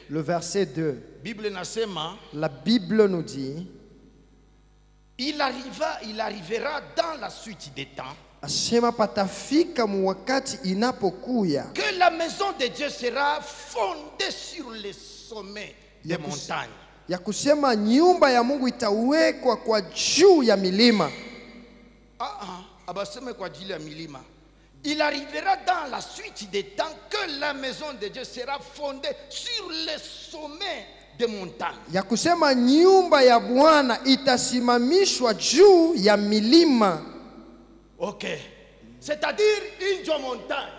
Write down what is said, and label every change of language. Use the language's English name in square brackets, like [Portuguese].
[French] le verset 2, la Bible nous dit, il arrivera dans la suite des temps que la maison de Dieu sera fondée sur les sommets des montagnes. [Swahili] Ya kusema nyumba ya Mungu itawekwa kwa juu ya milima. Abaseme kwa ajili ya milima. [French] Il arrivera dans la suite des temps que la maison de Dieu sera fondée sur les sommets des montagnes. [Swahili] Ya kusema nyumba ya Bwana itasimamishwa juu ya milima. OK. [French] C'est-à-dire une montagne.